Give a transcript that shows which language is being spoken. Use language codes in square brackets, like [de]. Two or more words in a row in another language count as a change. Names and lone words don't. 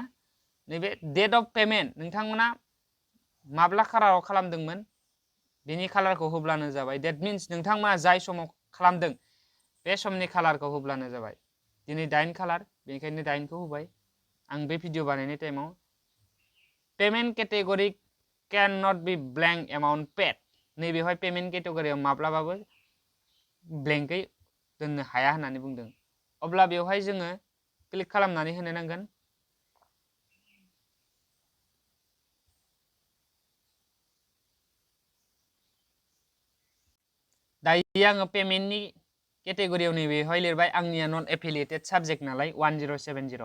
[brx] नैबे [en] date of payment [brx] नोंथांमोना माब्ला खालाराव खालामदोंमोन बेनि खालारखौ होब्लानो जाबाय। [en] date means [brx] नोंथांमोना जाय समाव खालामदों बे समनि खालारखौ होब्लानो जाबाय। दिनै 8 खालार बेनिखायनो 8 खौ होबाय। आं बे भिडिअ बानायनाय टाइमाव [en] payment category can not be blank amount paid, [brx] नैबेवहाय पेमेन्ट केटेगरियाव माब्लाबाबो ब्लेंकै दोननो हाया होननानै बुंदों। अब्ला बेवहाय जोङो क्लिक खालामनानै होनो नांगोन। दायो आङो पेमेन्टनि केटेगरियाव नैबेवहाय लिरबाय, आंनिया [en] non affiliated subject [brx] नालाय 1070।